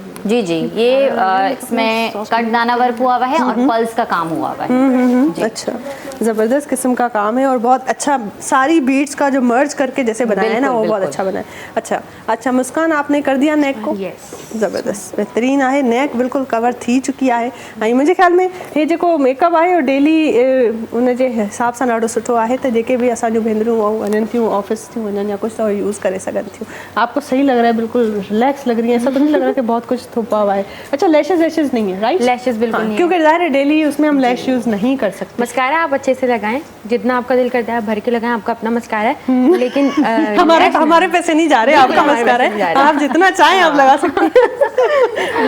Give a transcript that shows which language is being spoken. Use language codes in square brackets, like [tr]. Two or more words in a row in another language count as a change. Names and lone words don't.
[ur] جی، یہ اس میں کٹ دانہ ورک ہوا ہوا ہے اور پلس کا کام ہوا ہوا ہے. اچھا، زبردست قسم کا کام ہے، اور بہت اچھا ساری بیٹس کا جو مرج کرکے جیسے بنایا ہے نا، وہ بہت اچھا بنا ہے. اچھا، مسکان آپ نے کر دیا نیک کو? [sd] ज़बरदस्त, बेहतरीन आहे। नेक बिल्कुल कवर थी चुकी आहे। ऐं मुंहिंजे ख्याल में हे जेको मेकअप आहे और डेली उन जे हिसाब सां ॾाढो सुठो आहे, त जेके भी असांजूं भेनरूं वञनि थियूं ऑफिस थियूं वञनि या कुछ तो यूज़ करे सघनि थियूं। [ur] آپ کو صحیح لگ رہا ہے، بالکل ریلیکس لگ رہی ہے، ایسا تو نہیں لگ رہا کہ بہت کچھ تھوپا ہوا ہے? اچھا، لیشز نہیں ہے، رائٹ? لیشز بالکل نہیں ہے. کیونکہ ظاہر ہے ڈیلی اس میں ہم لیش یوز نہیں کر سکتے. مسکارا آپ اچھے سے لگائیں، جتنا آپ کا دل کرتا ہے بھر کے لگائیں، آپ کا اپنا مسکارا ہے. لیکن ہمارے پیسے نہیں جا رہے، آپ کا مسکارا ہے، آپ جتنا چاہیں آپ لگا سکتے ہیں.